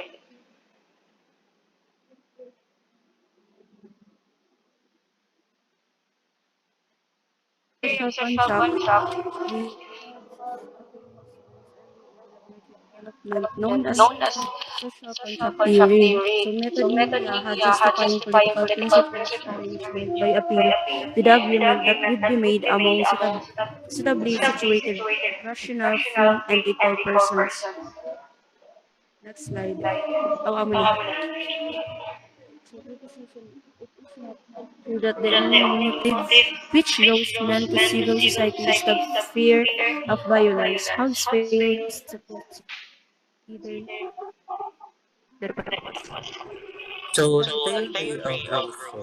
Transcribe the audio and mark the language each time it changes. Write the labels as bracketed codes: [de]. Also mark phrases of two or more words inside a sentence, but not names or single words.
[en] Social contract, the development known as social contract theory. So method here had justifying political principles arrangement by appeal to the agreement that would be made among suitably situated, rational, free, and equal persons. Next slide. [war] Oh, amo ni. [en] So it is not true that the motive which draws men to civil society is the fear of violence. Hobbes fails to consider So the theory of Rousseau.